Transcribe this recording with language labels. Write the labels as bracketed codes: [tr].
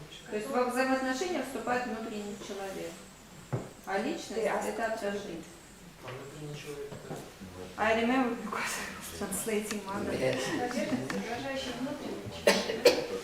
[ru] То есть во взаимоотношения вступает внутренний человек, а личность – это отражение. [en] I remember because I was translating mother. Yes. [ru] Поверхность, отражающая внутреннего человека.